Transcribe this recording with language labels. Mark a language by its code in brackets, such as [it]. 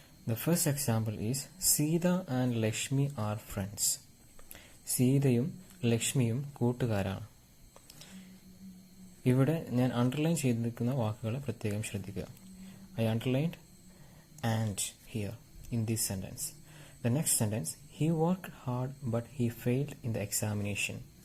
[en] The first example is Sita and Lakshmi are friends. [ml] സീതയും ലക്ഷ്മിയും കൂട്ടുകാരാണ്. ഇവിടെ ഞാൻ അണ്ടർലൈൻ ചെയ്തിരിക്കുന്ന വാക്കുകളെ പ്രത്യേകം ശ്രദ്ധിക്കുക. [en] I underlined and here in this sentence. The next sentence, he worked hard but he failed in the examination.